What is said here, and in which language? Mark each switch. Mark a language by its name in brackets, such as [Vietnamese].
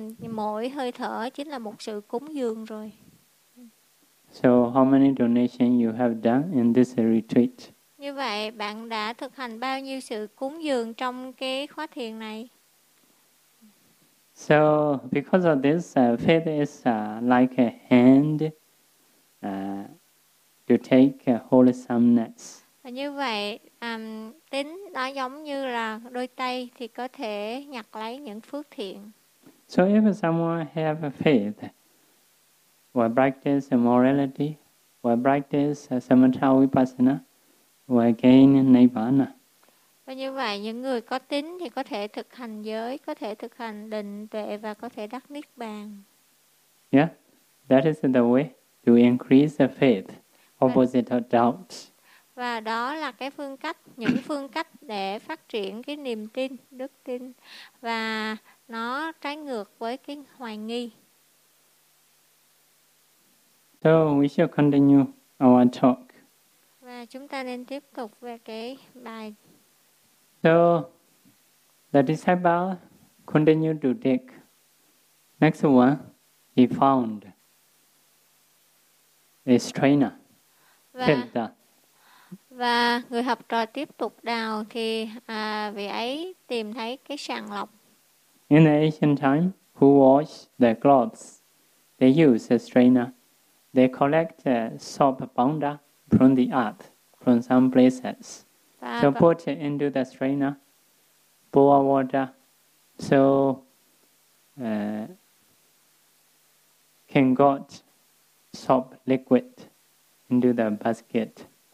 [Vietnamese] Mỗi hơi thở chính là một sự cúng dường rồi. [English] So how many donations you have done in this retreat? [Vietnamese] Như vậy bạn đã thực hành bao nhiêu sự cúng dường trong cái khóa thiền này? [English] So because of this, faith is like a hand to take wholesomeness. [Vietnamese] Và như vậy, tín đó giống như là đôi tay thì có thể nhặt lấy những phước thiện. [English] So if someone have a faith, or practice morality, or practice samatha vipassana, or gain nirvana. [Vietnamese] Và như vậy, những người có tín thì có thể thực hành giới, có thể thực hành định tuệ và có thể đắc niết bàn. [English] Yeah, that is the way to increase the faith, opposite of doubt. [Vietnamese] Và đó là cái phương cách, những phương cách để phát triển cái niềm tin, đức tin. Và nó trái ngược với cái hoài nghi. [English] So we shall continue our talk. [Vietnamese] Và chúng ta nên tiếp tục về cái bài. [English] So the disciple continued to dig. Next one, he found his trainer, Siddhartha. [Vietnamese] Và người học trò tiếp tục đào thì vị ấy tìm thấy cái sàng lọc. [English] In the ancient time, who wash the clothes? They use a strainer. They collect soap powder from the earth, from some places. So put it into the strainer, pour water, so can got soap liquid into the basket.